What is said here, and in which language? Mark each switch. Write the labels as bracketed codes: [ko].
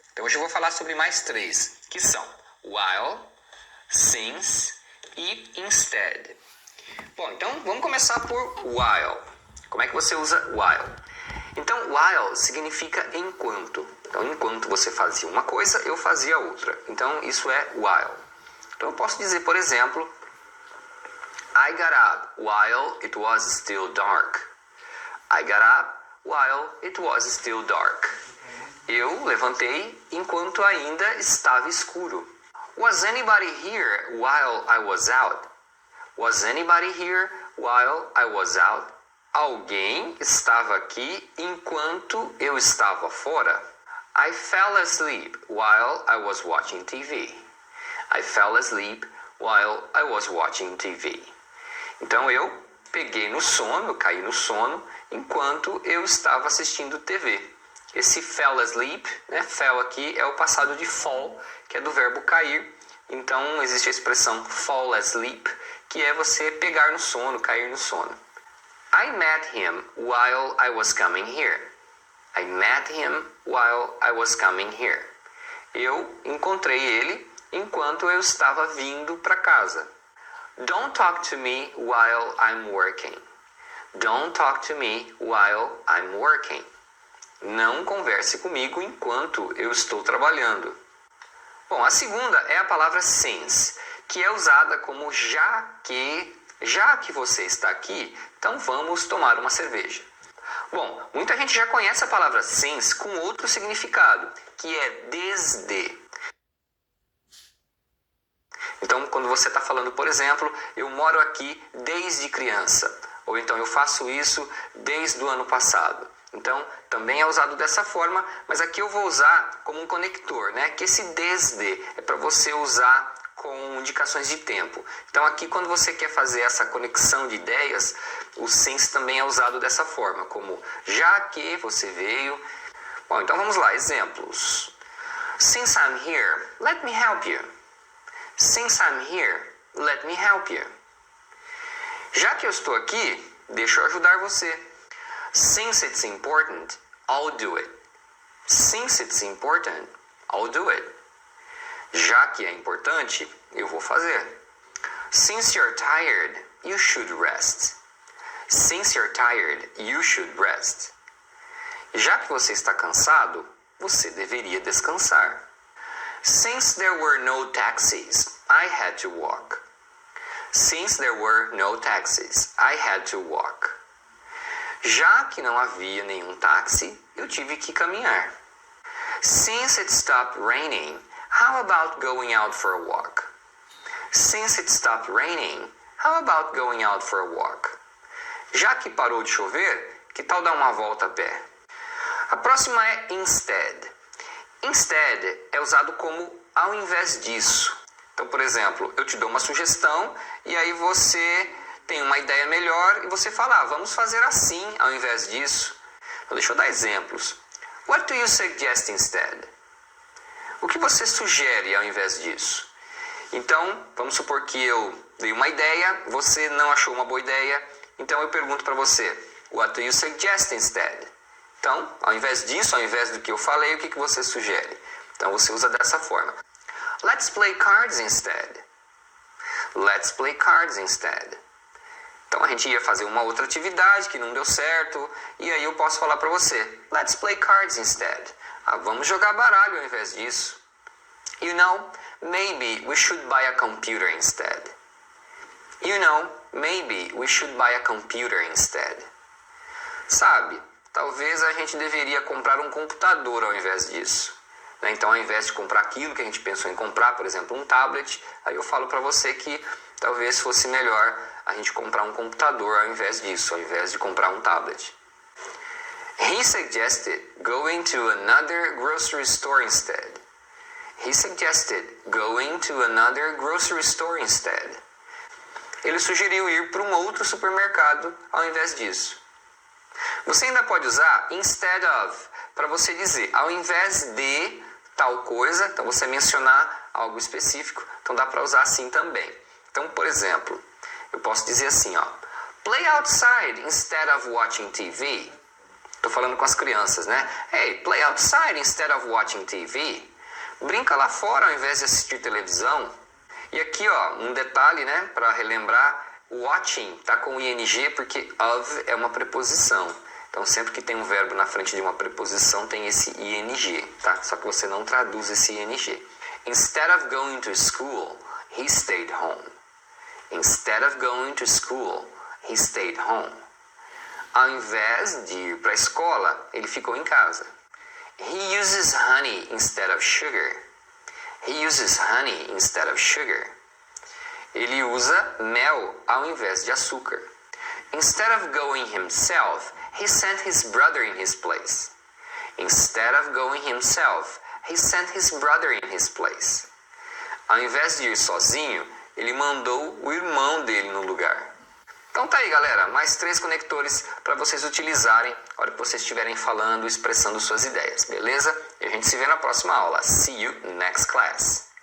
[pt] Então hoje eu vou falar sobre mais 3, que são while, since e instead. Bom, então vamos começar por while. Como é que você usa while? Então, while significa enquanto. Então, enquanto você fazia uma coisa, eu fazia outra. Então, isso é while. Então, eu posso dizer, por exemplo, [en] I got up while it was still dark. I got up while it was still dark. [pt] Eu levantei enquanto ainda estava escuro. [en] Was anybody here while I was out? Was anybody here while I was out? [pt] Alguém estava aqui enquanto eu estava fora. [en] I fell asleep while I was watching TV. I fell asleep while I was watching TV. [pt] Então eu peguei no sono, eu caí no sono enquanto eu estava assistindo TV. Esse [en] fell asleep, [pt] né? Fell aqui é o passado de fall, que é do verbo cair. Então existe a expressão [en] fall asleep, [pt] que é você pegar no sono, cair no sono. [en] I met him while I was coming here. I met him while I was coming here. [pt] Eu encontrei ele enquanto eu estava vindo para casa. [en] Don't talk to me while I'm working. Don't talk to me while I'm working. [pt] Não converse comigo enquanto eu estou trabalhando. Bom, a segunda é a palavra since, que é usada como já que você está aqui, então vamos tomar uma cerveja. Bom, muita gente já conhece a palavra since com outro significado, que é desde. Então, quando você está falando, por exemplo, eu moro aqui desde criança, ou então eu faço isso desde o ano passado. Então, também é usado dessa forma, mas aqui eu vou usar como um conector, né? Que esse desde é para você usar com indicações de tempo. Então aqui quando você quer fazer essa conexão de ideias, o since também é usado dessa forma, como já que você veio. Bom, então vamos lá, exemplos. [en] Since I'm here, let me help you. Since I'm here, let me help you. [pt] Já que eu estou aqui, deixa eu ajudar você. [en] Since it's important, I'll do it. Since it's important, I'll do it. [pt] Já que é importante, eu vou fazer. [en] Since you're tired, you should rest. Since you're tired, you should rest. [pt] Já que você está cansado, você deveria descansar. [en] Since there were no taxis, I had to walk. Since there were no taxis, I had to walk. [pt] Já que não havia nenhum táxi, eu tive que caminhar. [en] Since it stopped raining, how about going out for a walk? Since it stopped raining, how about going out for a walk? [pt] Já que parou de chover, que tal dar uma volta a pé? A próxima é instead. Instead é usado como ao invés disso. Então, por exemplo, eu te dou uma sugestão e aí você tem uma ideia melhor e você fala, vamos fazer assim ao invés disso. Então, deixa eu dar exemplos. [en] What do you suggest instead? [pt] O que você sugere ao invés disso? Então, vamos supor que eu dei uma ideia, você não achou uma boa ideia, então eu pergunto para você, [en] what do you suggest instead? [pt] Então, ao invés disso, ao invés do que eu falei, o que você sugere? Então, você usa dessa forma. [en] Let's play cards instead. Let's play cards instead. [pt] Então, a gente ia fazer uma outra atividade que não deu certo, e aí eu posso falar para você, [en] let's play cards instead. [pt] Vamos jogar baralho ao invés disso. [en] You know, maybe we should buy a computer instead. You know, maybe we should buy a computer instead. [pt] Sabe, talvez a gente deveria comprar um computador ao invés disso. Então, ao invés de comprar aquilo que a gente pensou em comprar, por exemplo, um tablet, aí eu falo para você que talvez fosse melhor a gente comprar um computador ao invés disso, ao invés de comprar um tablet. [en] He suggested going to another grocery store instead. He suggested going to another grocery store instead. [pt] Ele sugeriu ir para um outro supermercado ao invés disso. Você ainda pode usar instead of para você dizer, ao invés de tal coisa, então você mencionar algo específico, então dá para usar assim também. Então, por exemplo, eu posso dizer assim, ó, [en] play outside instead of watching TV. [pt] Estou falando com as crianças, né? Hey, [en] play outside instead of watching TV. [pt] Brinca lá fora ao invés de assistir televisão. E aqui, ó, um detalhe, né, para relembrar, watching tá com ing porque of é uma preposição. Então, sempre que tem um verbo na frente de uma preposição, tem esse ing, tá? Só que você não traduz esse ing. [en] Instead of going to school, he stayed home. Instead of going to school, he stayed home. [pt] Ao invés de ir para a escola, ele ficou em casa. [en] He uses honey instead of sugar. He uses honey instead of sugar. [pt] Ele usa mel ao invés de açúcar. [en] Instead of going himself, he sent his brother in his place. Instead of going himself, he sent his brother in his place. [pt] Ao invés de ir sozinho, ele mandou o irmão dele no lugar. Então tá aí, galera, mais 3 conectores para vocês utilizarem na hora que vocês estiverem falando, expressando suas ideias, beleza? E a gente se vê na próxima aula. [en] See you next class.